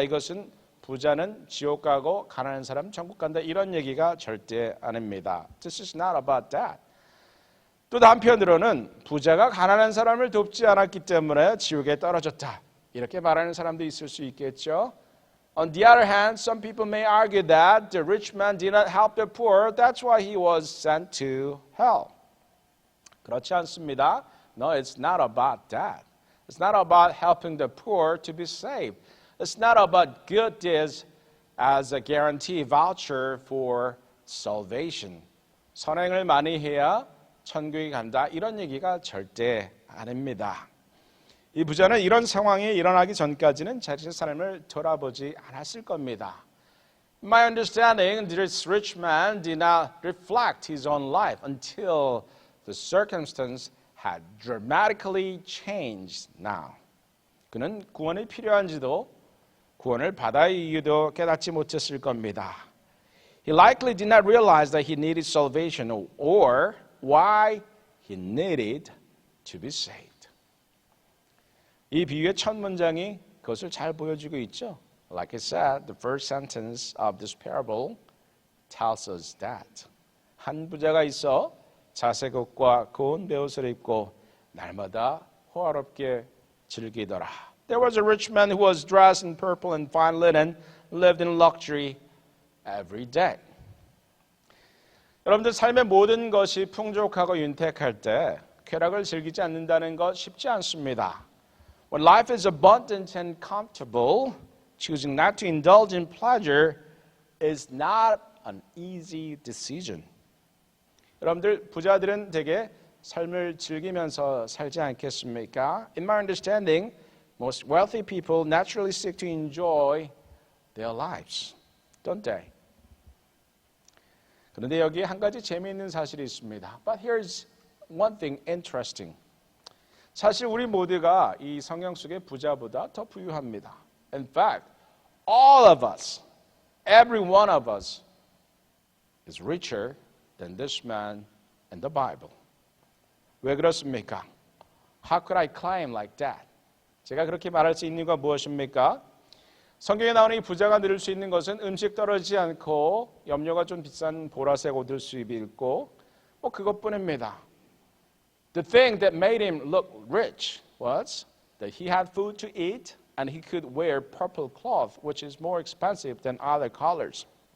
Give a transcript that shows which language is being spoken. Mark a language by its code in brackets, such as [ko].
[ko] 이것은 부자는 지옥 가고 가난한 사람 천국 간다 이런 얘기가 절대 아닙니다. [en] This is not about that. [ko] 또 한편으로는 부자가 가난한 사람을 돕지 않았기 때문에 지옥에 떨어졌다. 이렇게 말하는 사람도 있을 수 있겠죠. [en] On the other hand, some people may argue that the rich man did not help the poor. That's why he was sent to hell. [ko] 그렇지 않습니다. [en] No, it's not about that. It's not about helping the poor to be saved. It's not about good deeds as a guarantee voucher for salvation. [ko] 선행을 많이 해야 천국에 간다. 이런 얘기가 절대 아닙니다. 이 부자는 이런 상황이 일어나기 전까지는 자신의 삶을 돌아보지 않았을 겁니다. [en] In my understanding, this rich man did not reflect his own life until the circumstance had dramatically changed now. [ko] 그는 구원이 필요한지도 구원을 받아야 이유도 깨닫지 못했을 겁니다. [en] He likely did not realize that he needed salvation or why he needed to be saved. [ko] 이 비유의 첫 문장이 그것을 잘 보여주고 있죠. [en] Like I said, the first sentence of this parable tells us that. [ko] 한 부자가 있어 자색 옷과 고운 베옷을 입고 날마다 호화롭게 즐기더라. [en] There was a rich man who was dressed in purple and fine linen, lived in luxury every day. [ko] 여러분들 삶의 모든 것이 풍족하고 윤택할 때 쾌락을 즐기지 않는다는 것 쉽지 않습니다. [en] When life is abundant and comfortable, choosing not to indulge in pleasure is not an easy decision. [ko] 여러분들 부자들은 되게 삶을 즐기면서 살지 않겠습니까? [en] In my understanding, most wealthy people naturally seek to enjoy their lives, don't they? [ko] 그런데 여기에 한 가지 재미있는 사실이 있습니다. [en] But here's one thing interesting. [ko] 사실 우리 모두가 이 성경 속의 부자보다 더 부유합니다. [en] In fact, all of us, every one of us is richer than this man in the Bible. [ko] 왜 그렇습니까? [en] How could I claim like that? [ko] 제가 그렇게 말할 수 있는 이유가 무엇입니까? 성경에 나오는 이 부자가 누릴 수 있는 것은 음식 떨어지지 않고 염료가 좀 비싼 보라색 옷을 입고 그것뿐입니다. [en] The thing that made him look rich was that he had food to eat and he could wear purple cloth, which is more expensive than other colors.